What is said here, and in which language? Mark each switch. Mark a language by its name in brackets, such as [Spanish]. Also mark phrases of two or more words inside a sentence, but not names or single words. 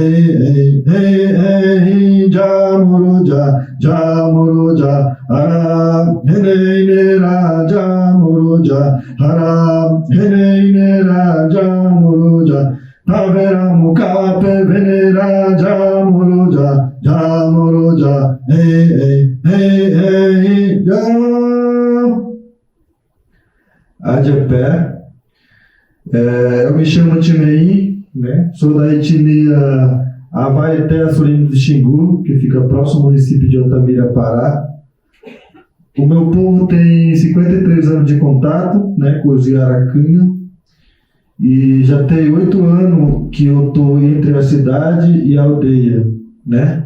[Xingú Asuriní] Jamuruja, Jamuruja, Hara Heneine Raja Muruja, Hara Heneine Raja Muruja, Tavera Mukape Vene Raja Muruja, Jamuruja, Adjepé. [Portuguese] Eu me chamo Timei, né? Sou da etnia Avaeté Assurino do Xingu, que fica próximo ao município de Altamira, Pará. O meu povo tem 53 anos de contato, né, com os Iaracanha, e já tem 8 anos que eu estou entre a cidade e a aldeia, né?